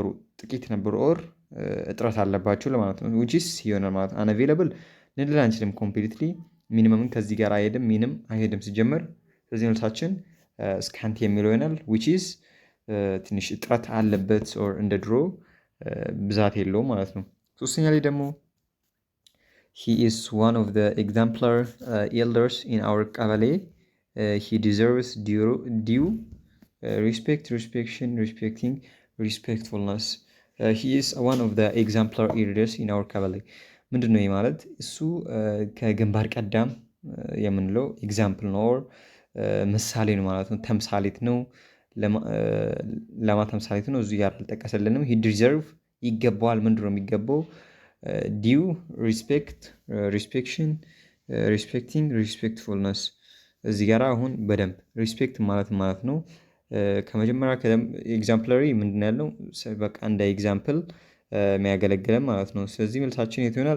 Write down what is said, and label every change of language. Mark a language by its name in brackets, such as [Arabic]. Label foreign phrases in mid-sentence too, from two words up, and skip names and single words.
[Amharic] ጥቂት ነበሩ ኦር እጥረት አለባቸው ለማለት ነው። [English] which is [Amharic] ይሆናል ማለት ነው። አንአቬለብል ልንል አንችልም ኮምፕሊትሊ። ሚኒመምን ከዚህ ጋር አይሄድም፣ ሚንም አይሄድም ሲጀመር። ስለዚህ መልሳችን ስካንቲ የሚለው ይሆናል። [English] which is [Amharic] ትንሽ እጥረት አለበት ኦር እንደ ድሮ ብዛት የለውም ማለት ነው። ሶስተኛ ላይ ደግሞ [English] he is one of the exemplar elders in our [Amharic] ቀበሌ he deserves due respect, respection, respecting, respectfulness he is one of the exemplar elders in our ቀበሌ ምንድን ነው ማለት? እሱ ከግንባር ቀዳም የምንለው ኤግዛምፕል ነው ኦር ምሳሌ ነው ማለት ነው። ተምሳሌት ነው። ለማ ተምሳሌት ነው። እዚህ ጋር አልጠቀሰልንም። [English] he deserve [Amharic] ይገባዋል። ምንድን ነው የሚገባው? [English] due respect, respection, respecting, respectfulness [Amharic] እዚህ ጋር አሁን በደንብ ሪስፔክት ማለት ነው። ከመጀመሪያ ኤግዛምፕለሪ ምንድን ያለው በቃ እንደ ኤግዛምፕል የሚያገለግለን ማለት ነው። ስለዚህ መልሳችን የት ይሆናል?